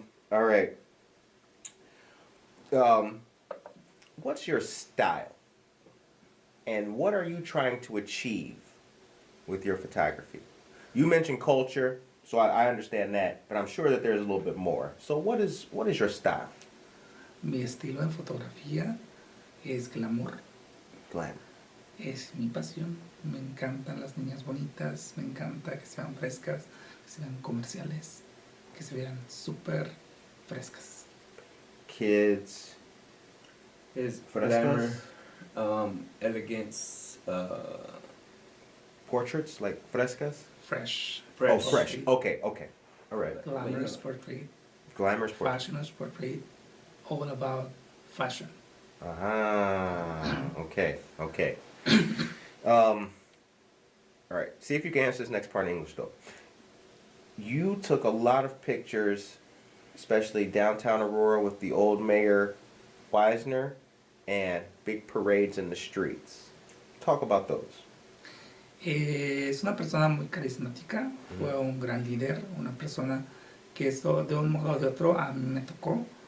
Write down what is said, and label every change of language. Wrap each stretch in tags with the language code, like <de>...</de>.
<en>All right. What's your style? And what are you trying to achieve with your photography? You mentioned culture, so I understand that, but I'm sure that there's a little bit more. So what is your style?</en> <es>Mi estilo en fotografía es glamour.</es> <en>Glamour.</en> <es>Es mi pasión. Me encantan las niñas bonitas, me encanta que se vean frescas, que se vean comerciales, que se vean súper frescas.</es> <en>Kids. His</en> <es>Frescas?</es> <en>glamour, elegance, Portraits, like frescas? Fresh. Oh, fresh. Okay. All right. Glamorous portrait. Glamorous portraits. Fashionous portrait. All about fashion. Okay. All right. See if you can answer this next part in English, though. You took a lot of pictures, especially downtown Aurora with the old mayor, Wisner, and big parades in the streets. Talk about those.</en> <es>Es una persona muy carismática, fue un gran líder, una persona que eso de un modo o de otro a mí me tocó.</es>